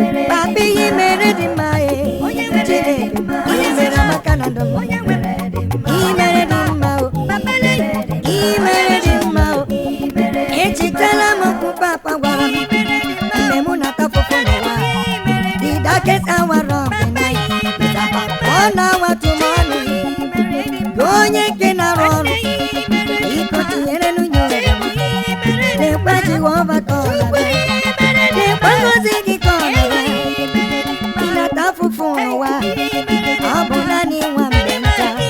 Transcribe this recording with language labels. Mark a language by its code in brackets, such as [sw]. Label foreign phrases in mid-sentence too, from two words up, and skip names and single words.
[ig] Papa, ị mere dị mma, eh. Chineke, ị mere amaka na ndụ m. Ị mere dị mma o. Ị mere dị mma o. Echetala m okwu papa gwara m. Mgbe mụ na-ata afụfụ n'ụwa, [en] the darkest hour of the night, it's about one hour to morning. [ig] Gị onye nke na-arụ ọrụ, biko, tinyere nụ ya obi ọma. Lekwa Jehova ka ọ na-abịa. Lekwa ngọzi gị ka ọ na-abịa. Ị na-ata afụfụ n'ụwa, ọ bụ naanị nwa mgbe nta.